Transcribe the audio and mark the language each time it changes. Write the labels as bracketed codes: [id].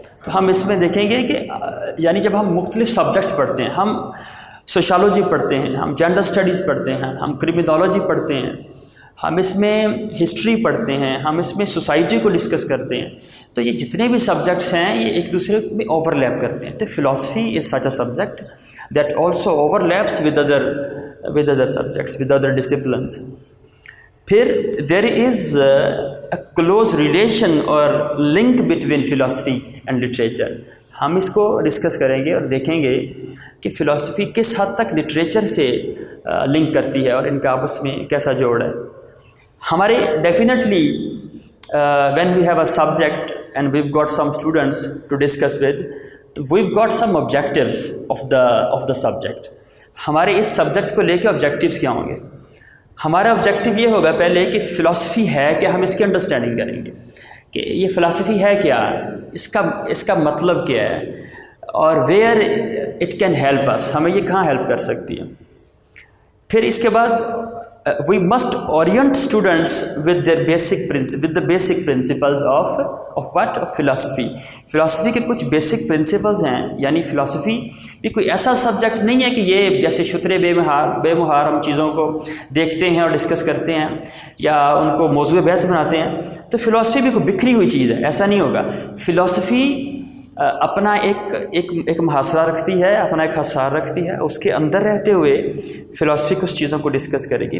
[ur] تو ہم اس میں دیکھیں گے کہ یعنی جب ہم مختلف سبجیکٹس پڑھتے ہیں، ہم سوشالوجی پڑھتے ہیں، ہم جینڈر اسٹڈیز پڑھتے ہیں، ہم کرمینالوجی پڑھتے ہیں، ہم اس میں ہسٹری پڑھتے ہیں، ہم اس میں سوسائٹی کو ڈسکس کرتے ہیں، تو یہ جتنے بھی سبجیکٹس ہیں یہ ایک دوسرے میں اوور لیپ کرتے ہیں. تو [en] Philosophy is such a subject that also overlaps with other subjects, with other disciplines. [ur] پھر [en] there is a close relation or link between philosophy and literature. [ur] ہم اس کو ڈسکس کریں گے اور دیکھیں گے کہ فلاسفی کس حد تک لٹریچر سے لنک کرتی ہے اور ان کا آپس میں کیسا جوڑ ہے. [en] ہمارے definitely when we have a subject and we've got some students to discuss with, we've got some objectives of the subject. [ur] ہمارے اس سبجیکٹس کو لے کے آبجیکٹیوز کیا ہوں گے؟ ہمارا آبجیکٹیو یہ ہوگا پہلے کہ فلاسفی ہے کہ ہم اس کی انڈرسٹینڈنگ کریں گے کہ یہ فلاسفی ہے کیا، اس کا مطلب کیا ہے، اور [en] where it can help us, [ur] ہمیں یہ کہاں ہیلپ کر سکتی ہے. پھر اس کے بعد [en] we must orient students with the basic principles of philosophy. [ur] Philosophy کے کچھ بیسک پرنسپلز ہیں، یعنی فلاسفی بھی کوئی ایسا سبجیکٹ نہیں ہے کہ یہ جیسے شترے بے مہار ہم چیزوں کو دیکھتے ہیں اور ڈسکس کرتے ہیں یا ان کو موضوع بحث بناتے ہیں. تو فلاسفی بھی کوئی بکھری ہوئی چیز ہے، ایسا نہیں ہوگا. فلاسفی اپنا ایک محاصرہ رکھتی ہے، اپنا ایک حصار رکھتی ہے، اس کے اندر رہتے ہوئے فلاسفی کچھ چیزوں کو ڈسکس کرے گی.